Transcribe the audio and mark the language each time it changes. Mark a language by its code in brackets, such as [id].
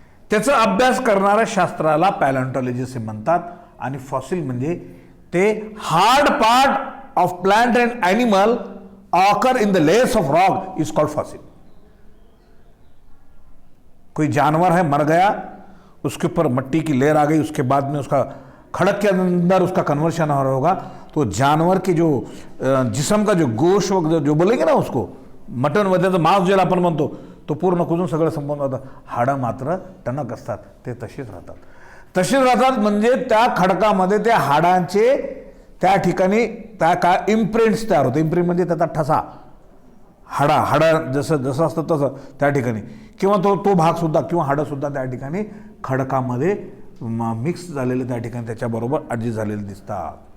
[mr] त्याचा अभ्यास करणाऱ्या शास्त्राला पॅलेंटॉलॉजी असे म्हणतात. आणि फॉसिल म्हणजे ते [en] Hard part of plant and animal occur in the layers of rock is called fossil. [hi] कोई जानवर है मर गया, उसके ऊपर मिट्टी की लेयर आ गई, उसके बाद में उसका खड़क के अंदर उसका कन्वर्शन हो रहा होगा, तो जानवर की जो जिसम का जो गोश जो बोलेंगे ना उसको मटन वगैरे मांस [mr] ज्याला आपण म्हणतो तो पूर्ण कुजून सगळं संपवून जातं. हाडं मात्र टणक असतात, ते तशीच राहतात. म्हणजे त्या खडकामध्ये त्या हाडांचे त्या ठिकाणी त्या काय इम्प्रिंट्स तयार होते. इम्प्रिंट म्हणजे त्याचा ठसा, हाडा जसं असतं तसं त्या ठिकाणी, किंवा तो भाग सुद्धा किंवा हाडं सुद्धा त्या ठिकाणी खडकामध्ये मिक्स झालेले त्या ठिकाणी त्याच्याबरोबर ॲडजस्ट झालेले दिसतात.